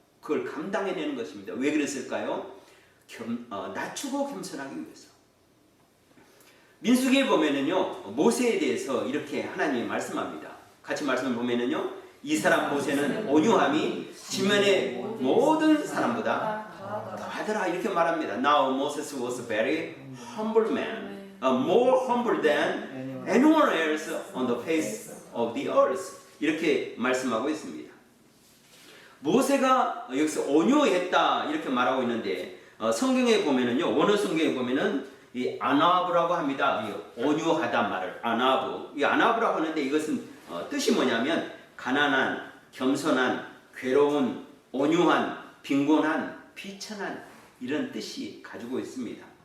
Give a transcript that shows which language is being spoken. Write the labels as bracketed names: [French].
[Korean] 그걸 감당해내는 것입니다. 왜 그랬을까요? 낮추고 겸손하기 위해서. 민수기에 보면은요, 모세에 대해서 이렇게 하나님이 말씀합니다. 같이 말씀을 보면은요, 이 사람 모세는 온유함이 지면의 모든 사람보다 더하더라 이렇게 말합니다. [English] Now Moses was a very humble man, more humble than anyone else on the face of the earth. [Korean] 이렇게 말씀하고 있습니다. 모세가 여기서 온유했다 이렇게 말하고 있는데 성경에 보면은요, 원어 성경에 보면은 이 아나브라고 합니다. 이 온유하다 말을 아나브. 이 아나브라고 하는데 이것은 뜻이 뭐냐면 가난한, 겸손한, 괴로운, 온유한, 빈곤한, 비천한 이런 뜻이 가지고 있습니다.